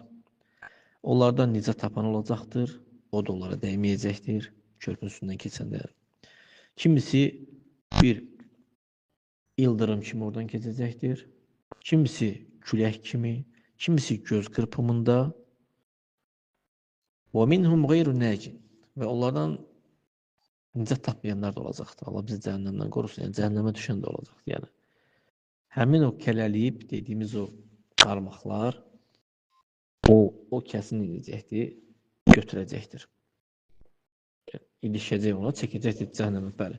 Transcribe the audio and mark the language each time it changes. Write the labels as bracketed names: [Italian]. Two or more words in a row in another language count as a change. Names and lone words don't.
[Azerbaijani] Onlardan nicat tapan olacaqdır. O da onlara dəyməyəcəkdir. Körpünün üstündən keçəndə. Kimisi bir ildırım kimi oradan keçəcəkdir. Kimisi külək kimi, kimisi göz qırpımında. [Arabic] وَمِنْهُمْ غَيْرُ نَاجٍ. [Azerbaijani] Və onlardan nicat tapmayanlar da olacaqdır. Allah bizi cəhənnəmdən qorusun. Yəni, cəhənnəmə düşən də olacaqdır. Yəni, həmin o kələliyib dediyimiz o qarmaqlar o kəsin edəcəkdir, götürəcəkdir. İlişəcək ona, çəkəcəkdir cəhənnəmə, bəli.